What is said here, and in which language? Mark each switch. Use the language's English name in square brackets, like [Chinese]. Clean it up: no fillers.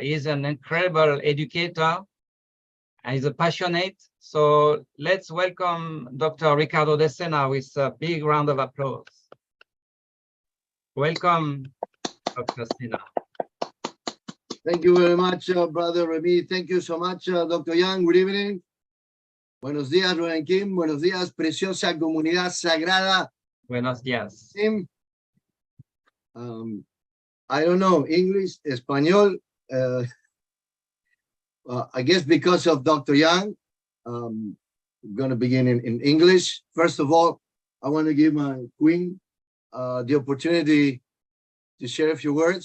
[English] He is an incredible educator and he's a passionate. So let's welcome Dr. Ricardo de Sena with a big round of applause. Welcome, Dr. Sena. Thank you very much, Brother Remy. Thank you so much, Dr. Young. Good evening. [Spanish] Buenos días, [English] Rubén Kim. [Spanish] Buenos días, preciosa comunidad sagrada. Buenos días. [English] I don't know, English, Espanol. I guess because of Dr. Young, I'm going to begin in English. First of all, I want to give my queen the opportunity to share a few words.